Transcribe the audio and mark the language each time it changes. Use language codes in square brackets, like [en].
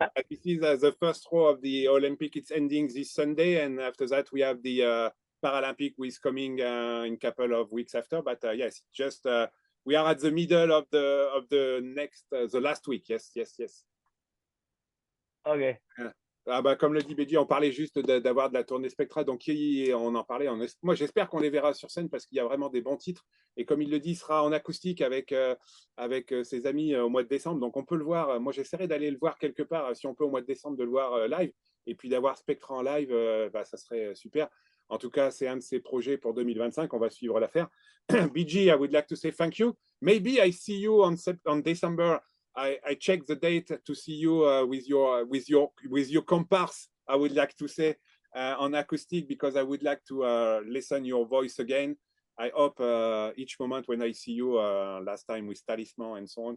[en] This is the first row of the Olympic. It's ending this Sunday, and after that we have the Paralympic, who is coming in a couple of weeks after. But yes, just we are at the middle of the next the last week. Yes. Okay. [fr] Ah bah, comme le dit Bédi, on parlait juste d'avoir de la tournée Spektra, donc on en parlait. Moi, j'espère qu'on les verra sur scène parce qu'il y a vraiment des bons titres. Et comme il le dit, il sera en acoustique avec ses amis au mois de décembre. Donc, on peut le voir. Moi, j'essaierai d'aller le voir quelque part, si on peut, au mois de décembre, de le voir live. Et puis d'avoir Spektra en live, bah, ça serait super. En tout cas, c'est un de ses projets pour 2025. On va suivre l'affaire. [en] BG, I would like to say thank you. Maybe I see you on December. I check the date to see you with your comparse. I would like to say on acoustic, because I would like to listen your voice again. I hope each moment when I see you, last time with Talisman and so on.